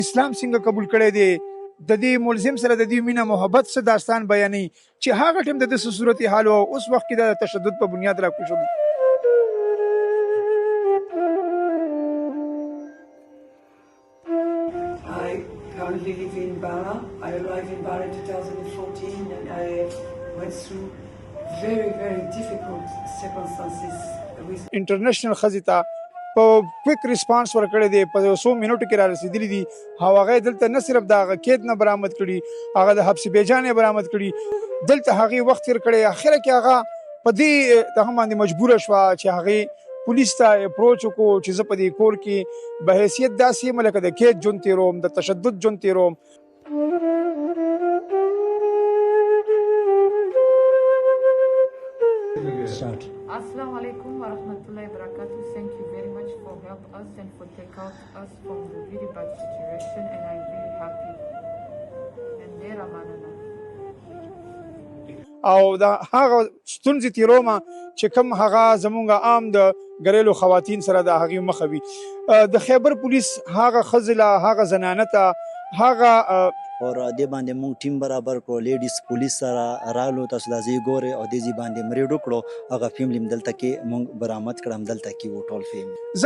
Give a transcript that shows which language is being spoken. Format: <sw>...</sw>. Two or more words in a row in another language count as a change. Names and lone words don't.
<ps>اسلام څنګه قبول کړی دی، د دې ملزم سره د دې مینه محبت څه داستان بیانوي چې هغه ټیم د څه صورت حال او اوس وخت کې د تشدد په بنیاد راکوشل.</ps> <en>I currently live in Bara. I arrived in Bara in 2014 and I went through very, very difficult circumstances with</en> <ps>انټرنیشنل ښځې ته په</ps> <en>quick response</en> <ps>ورکړی دی، په یو څو منټو کې را رسېدلي دي او هغه یې دلته نه صرف د هغه قید نه برآمد کړي، هغه د حبس بیجان یې برآمد کړي، دلته هغې وخت تېر کړی. اخره کې هغه په دې دغه باندې مجبوره شوه چې هغې پولیس ته اپروچ وکړو چې زه په دې کور کې به حیثیت داسې یم لکه د قید ژوند تېروم، د تشدد ژوند تېروم.</ps> <ar>السلام عليكم ورحمة الله وبركاته.</ar> <en>Thank you very much for help us and for take out us from the very bad situation, and I'm really happy. And there amanana.</en> <ps>او دا هغه ستونزې تېرومه چې کوم هغه زمونږ عام د</ps> <ur>ګریلو خواتین</ur> <ps>سره د هغې مخه وي. د خیبر پولیس هغه ښځې له هغه زنانه ته هغه اور دې باندې مونږ ټیم برابر کړو،</ps> <en>ladies police</en> <ps>سره راغلو، تاسو دا ځای ګورئ او دې ځای باندې مریډ وکړو، هغه فیملي هم دلته کې مونږ برآمد کړه، همدلته کې وو ټول فیملي.</ps>